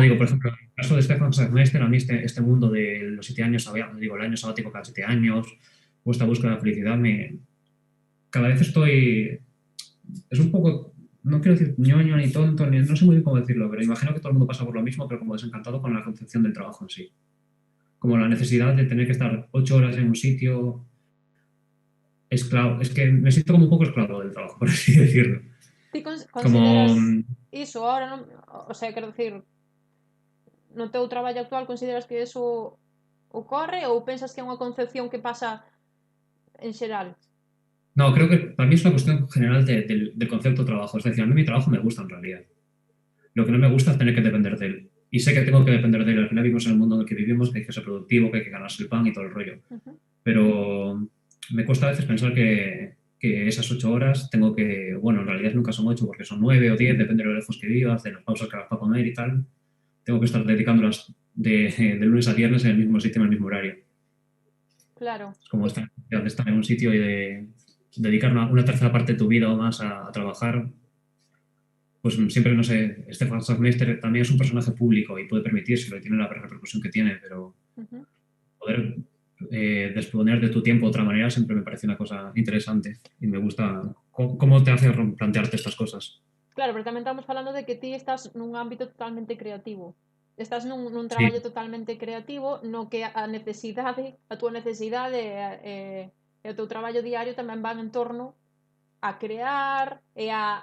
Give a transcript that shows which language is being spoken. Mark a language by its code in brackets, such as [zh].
[es] digo, por ejemplo, en el caso de Stefan Sagmeister, a mí este mundo de los 7 años, digo, el año sabático cada 7 años, o esta búsqueda de felicidad, cada vez es un poco, no quiero decir ñoño ni tonto, no sé muy bien cómo decirlo, pero imagino que todo el mundo pasa por lo mismo, pero como desencantado con la concepción del trabajo en sí. Como la necesidad de tener que estar 8 horas en un sitio, esclavo, es que me siento como un poco esclavo del trabajo, por así decirlo. [gl] Ti [es] Como, [gl] consideras iso ahora, non? O sea, quero decir, no teu traballo actual consideras que eso ocorre ou pensas que é unha concepción que pasa en xeral? [es] No, creo que para mí es una cuestión general del concepto de trabajo. Es decir, a mí mi trabajo me gusta en realidad. Lo que no me gusta es tener que depender de él. Y sé que tengo que depender de él. Al final vivimos en el mundo en el que vivimos, que hay que ser productivo, que hay que ganarse el pan y todo el rollo. Ujú. Pero me cuesta a veces pensar que esas 8 horas tengo que, bueno, en realidad nunca son 8 porque son 9 o 10, depende de lo lejos que vivas, de las pausas que hagas para comer y tal. Tengo que estar dedicándolas de lunes a viernes en el mismo sitio, en el mismo horario. Claro. Es como estar en un sitio y dedicar una tercera parte de tu vida o más a trabajar. Pues siempre, no sé, Stefan Hofmeister también es un personaje público y puede permitírselo y tiene la repercusión que tiene, pero Ujú. poder disponer de tu tiempo de otra manera siempre me parece una cosa interesante y me gusta cómo te hace plantearte estas cosas. [gl] Claro, pero tamén estamos falando de que ti estás nun ámbito totalmente creativo. Estás nun [es] Sí, [gl] traballo totalmente creativo no que a necesidade, a túa necesidade e o teu traballo diario tamén van en torno a crear e a